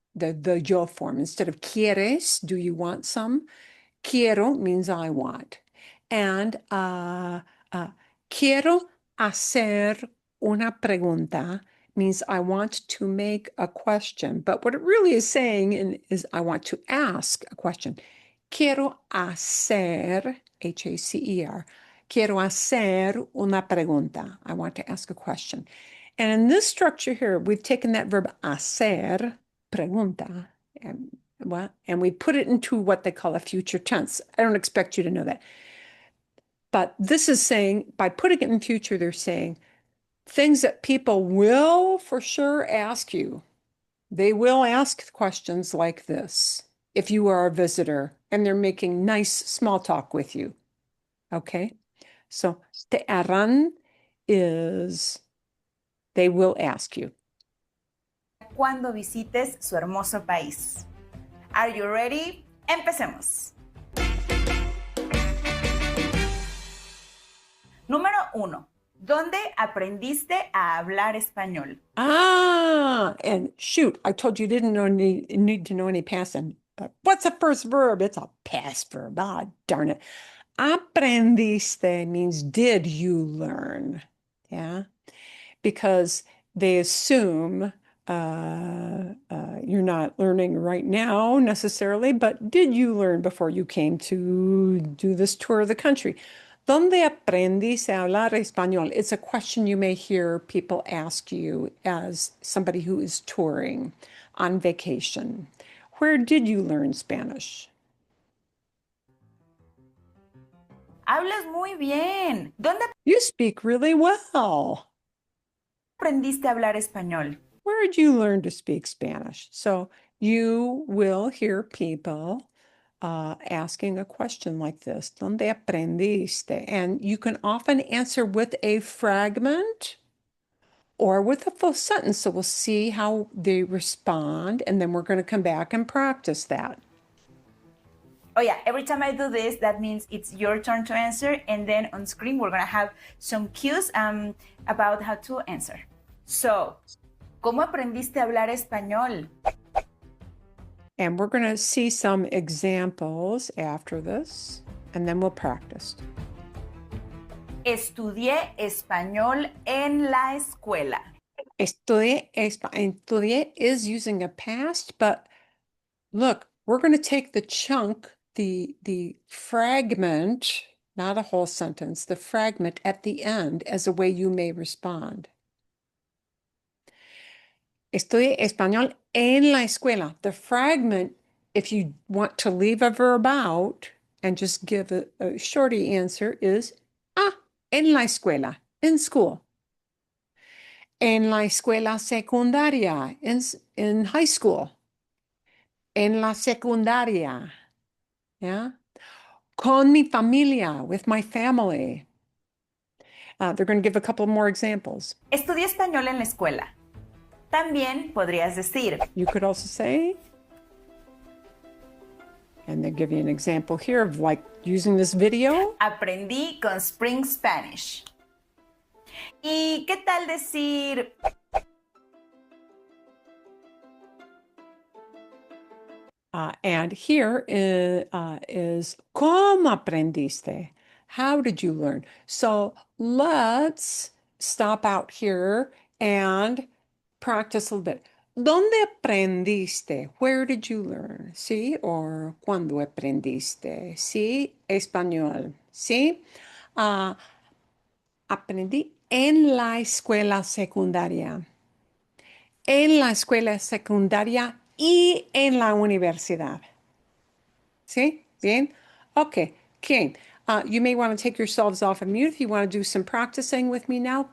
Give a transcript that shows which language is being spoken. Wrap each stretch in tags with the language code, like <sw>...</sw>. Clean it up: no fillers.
<en>The yo form. Instead of quieres, do you want some? Quiero means I want. And</en> <es>quiero hacer una pregunta</es> <en>means I want to make a question. But what it really is saying is I want to ask a question.</en> <es>Quiero hacer, Hacer, quiero hacer una pregunta.</es> <en>I want to ask a question. And in this structure here, we've taken that verb hacer, pregunta, and we put it into what they call a future tense. I don't expect you to know that. But this is saying, by putting it in future, they're saying things that people will for sure ask you. They will ask questions like this if you are a visitor and they're making nice small talk with you. Okay? So</en> <es>te harán</es> <en>is they will ask you.</en> <es>Cuando visites su hermoso país.</es> <en>Are you ready?</en> <es>Empecemos. Número 1. ¿Dónde aprendiste a hablar español?</es> <en>And shoot, I told you didn't need to know any past. What's the first verb? It's a past verb. Ah, darn it. Aprendiste means did you learn? Yeah, because they assume you're not learning right now necessarily, but did you learn before you came to do this tour of the country?</en> <es>¿Dónde aprendiste a hablar español?</es> <en>It's a question you may hear people ask you as somebody who is touring on vacation. Where did you learn Spanish?</en> <es>Hablas muy bien. ¿Dónde</es> <en>You speak really well.</en> <es>aprendiste a hablar español?</es> <en>Where did you learn to speak Spanish? So you will hear people asking a question like this,</en> <es>¿Dónde aprendiste?</es> <en>And you can often answer with a fragment or with a full sentence. So we'll see how they respond, and then we're going to come back and practice that. Oh yeah, every time I do this, that means it's your turn to answer, and then on screen we're gonna have some cues about how to answer.</en> <es>So, ¿cómo aprendiste a hablar español?</es> <en>And we're going to see some examples after this, and then we'll practice.</en> <es>Estudié español en la escuela.</es> <en>Estudié is using a past, but look, we're going to take the chunk, the fragment, not a whole sentence, the fragment at the end as a way you may respond.</en> <es>Estudié español en la escuela.</es> <en>The fragment, if you want to leave a verb out and just give a shorty answer, is</en> <es>en la escuela,</es> <en>in school.</en> <es>En la escuela secundaria,</es> <en>in high school.</en> <es>En la secundaria, yeah? Con mi familia,</es> <en>with my family. They're going to give a couple more examples.</en> <es>Estudié español en la escuela. También podrías decir,</es> <en>You could also say, and they give you an example here of like using this video.</en> <es>aprendí con Spring Spanish. ¿Y qué tal decir,</es> <en>And here is</en> <es>¿Cómo aprendiste?</es> <en>How did you learn? So let's stop out here and practice a little bit.</en> <es>¿Dónde aprendiste?</es> <en>Where did you learn? ¿Sí?</en> <es>Or ¿cuándo aprendiste? ¿Sí? Español. ¿Sí? Aprendí en la escuela secundaria. En la escuela secundaria y en la universidad. ¿Sí? Bien? Okay. ¿Quién?</es> <en>You may want to take yourselves off of mute if you want to do some practicing with me now.</en>